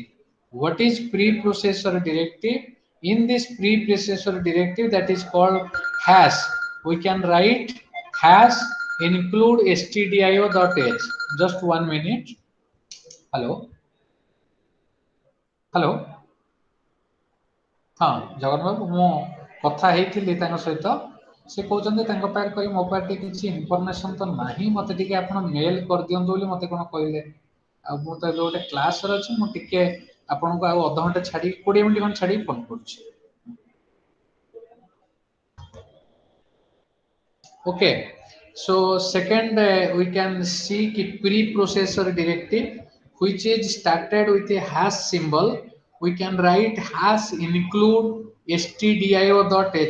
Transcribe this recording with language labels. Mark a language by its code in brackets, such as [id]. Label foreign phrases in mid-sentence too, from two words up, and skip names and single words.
[en] What is preprocessor directive? In this preprocessor directive, that is called hash. We can write hash include stdio.h. Just 1 minute. Hello. Hello. [or] ହଁ ଜଗନ ବାବୁ, ମୁଁ କଥା ହେଇଥିଲି ତାଙ୍କ ସହିତ। ସେ କହୁଛନ୍ତି ତାଙ୍କ ପାଖରେ କହିଲେ ମୋ ପାଖରେ କିଛି ଇନଫର୍ମେସନ ତ ନାହିଁ, ମତେ ଟିକେ ଆପଣ ମେଲ କରିଦିଅନ୍ତୁ ବୋଲି ମତେ କଣ କହିଲେ। ଆଉ ମୁଁ ତ ଏବେ ଗୋଟେ କ୍ଲାସରେ ଅଛି, ମୁଁ ଟିକେ ଆପଣଙ୍କୁ ଆଉ ଅଧଘଣ୍ଟେ ଛାଡିକି 20 ମିନିଟ୍ ଖଣ୍ଡେ ଛାଡିକି ଫୋନ କରୁଛି। [en] Okay, so second we can see preprocessor directive, which is started with a hash symbol. We can write hash include stdio.h.